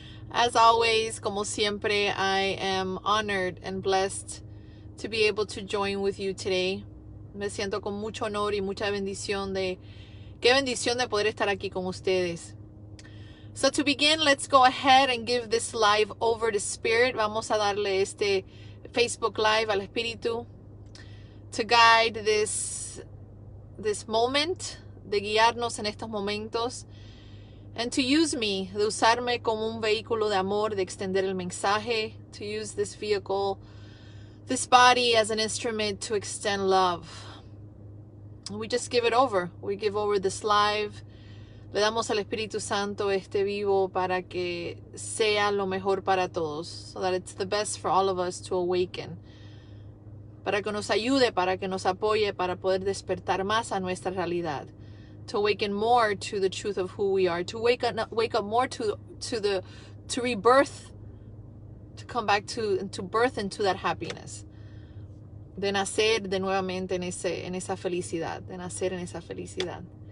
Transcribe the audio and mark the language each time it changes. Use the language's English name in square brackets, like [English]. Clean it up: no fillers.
[English] As always, [Spanish] como siempre, [English] I am honored and blessed to be able to join with you today. [Spanish] Me siento con mucho honor y mucha bendición qué bendición de poder estar aquí con ustedes. [English] So to begin, let's go ahead and give this live over to Spirit. [Spanish] Vamos a darle este Facebook Live al Espíritu [English] to guide this moment, [Spanish] de guiarnos en estos momentos, [English] and to use me, [Spanish] de usarme como un vehículo de amor, de extender el mensaje, [English] to use this vehicle, this body as an instrument to extend love. We just give it over. We give over this live. [Spanish] Le damos al Espíritu Santo este vivo para que sea lo mejor para todos, [English] so that it's the best for all of us to awaken. [Spanish] Para que nos ayude, para que nos apoye, para poder despertar más a nuestra realidad. [English] To awaken more to the truth of who we are. To wake up more to rebirth. To come back to birth into that happiness. [Spanish] De nacer de nuevamente en esa felicidad. De nacer en esa felicidad.